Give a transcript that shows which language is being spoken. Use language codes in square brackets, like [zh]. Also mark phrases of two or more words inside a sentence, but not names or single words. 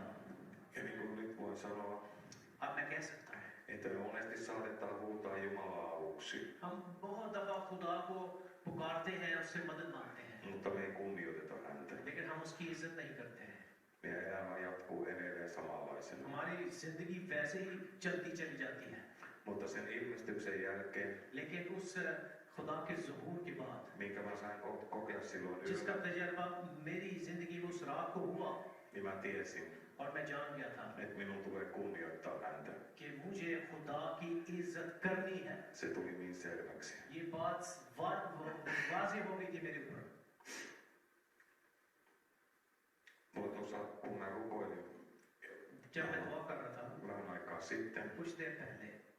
[fi] Ja niin kuin nyt voin sanoa, [hi] अब मैं कह सकता हूँ [fi] että me monesti saatetaan huutaa Jumalaa avuksi, [hi] हम बहुत दफा खुदा को पुकारते हैं, उससे मदद मांगते हैं, [fi] mutta me ei kunnioiteta häntä. [hi] लेकिन हम उसकी इज्जत नहीं करते हैं। [fi] Meidän elämä jatkuu edelleen samanlaisena. [hi] हमारी जिंदगी वैसे ही चलती चली जाती है, [fi] Mutta sen ilmestyksen jälkeen, [hi] लेकिन उस खुदा के ज़हूर के बाद [fi] minkä mä sain kokea silloin [hi] जिसका [fi] yöllä, [hi] तजर्बा मेरी जिंदगी में उस रात को हुआ, [fi] niin mä tiesin, [hi] और मैं जान गया था [fi] että minun tulee kunnioittaa häntä. [hi] कि मुझे खुदा की इज्जत करनी है। [fi] Se tuli niin selväksi. [hi] ये बात वाज़ेह हो गई थी मेरे ऊपर। [fi] Mulla tuossa, kun mä rukoilin [hi] जब मैं दुआ कर रहा था [fi] vähän aikaa sitten, [hi] कुछ देर पहले,